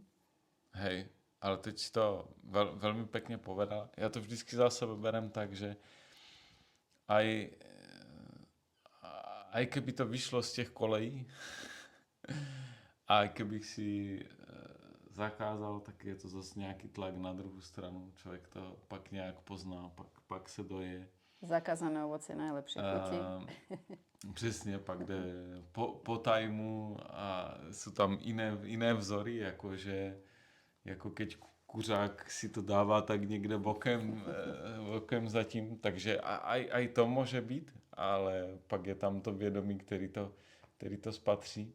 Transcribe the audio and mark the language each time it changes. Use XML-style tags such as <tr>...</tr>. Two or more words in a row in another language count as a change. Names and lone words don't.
<sk>Hej, ale teď si to veľmi pekne povedala.</sk> <cs>Ja to vždycky za sebe berem tak, že</cs> <sk>aj keby to vyšlo</sk> <cs>z těch kolejí,</cs> <sk>aj keby si zakázal,</sk> <cs>tak je to zase nějaký tlak na druhou stranu. Člověk to pak nějak pozná, pak se doje.</cs> <sk>Zakázané ovocie najlepšie chutí.</sk> <cs>Přesně, pak jde po tajmu a jsou tam iné vzory, jakože jako keď kuřák si to dává tak někde bokem zatím, takže aj to může být, ale pak je tam to vědomí, který to spatří.</cs>